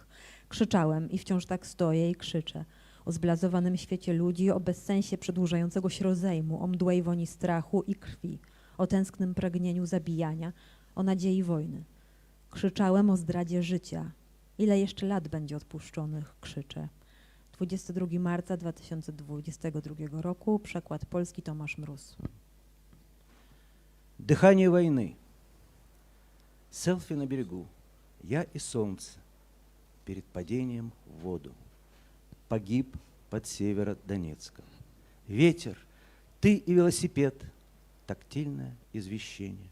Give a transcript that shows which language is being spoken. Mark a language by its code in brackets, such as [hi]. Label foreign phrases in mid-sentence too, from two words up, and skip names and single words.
[pl] Krzyczałem i wciąż tak stoję i krzyczę. O zblazowanym świecie ludzi, o bezsensie przedłużającego się rozejmu, o mdłej woni strachu i krwi, o tęsknym pragnieniu zabijania, o nadziei wojny. Krzyczałem o zdradzie życia. Ile jeszcze lat będzie odpuszczonych? Krzyczę. 22 marca 2022 roku. Przekład polski Tomasz Mróz. [ru] Дыхание войны. Селфи на берегу. Я и солнце перед падением в воду. Погиб под Северодонецком. Ветер, ты и велосипед, тактильное извещение.